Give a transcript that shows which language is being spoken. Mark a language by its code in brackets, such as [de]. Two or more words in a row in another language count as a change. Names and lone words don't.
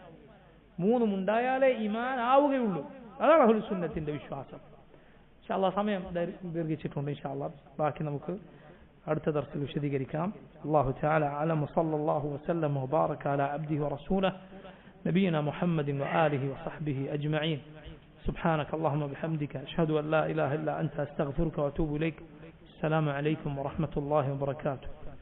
[ml] മൂന്നും ഉണ്ടായാലേ ഈമാൻ ആവുകയുള്ളൂ അതാണ് അഹ്ലുസ് സുന്നത്തിന്റെ വിശ്വാസം [ar] إن شاء الله [ml] സമയം ദീർഘിച്ചിട്ടുണ്ട് [ar] إن شاء الله [ml] ബാക്കി നമുക്ക് അടുത്ത ദർസിൽ വിശദീകരിക്കാം [ar] الله تعالى أعلم صلى الله وسلم وبارك على عبده ورسوله نبينا محمد وآله وصحبه أجمعين سبحانك اللهم وبحمدك أشهد أن لا إله إلا أنت أستغفرك وأتوب إليك السلام عليكم ورحمة الله وبركاته